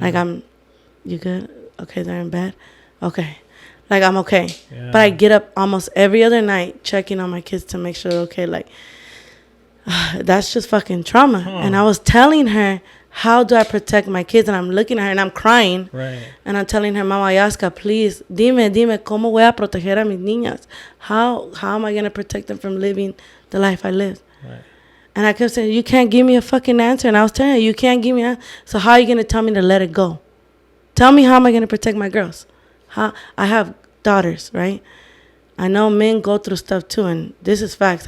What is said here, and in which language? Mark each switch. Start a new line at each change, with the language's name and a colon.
English: Like, you good? Okay, they're in bed? Okay. Like, I'm okay. Yeah. But I get up almost every other night checking on my kids to make sure they're okay. Like, that's just fucking trauma. Huh. And I was telling her, how do I protect my kids? And I'm looking at her and I'm crying. Right. And I'm telling her, Mama Ayahuasca, please,
Spanish: dime, ¿cómo voy a proteger a mis niñas?
English: How am I going to protect them from living the life I lived? Right. And I kept saying, you can't give me a fucking answer. And I was telling her, you can't give me an answer. So how are you going to tell me to let it go? Tell me, how am I going to protect my girls? I have daughters, right? I know men go through stuff too, and this is facts.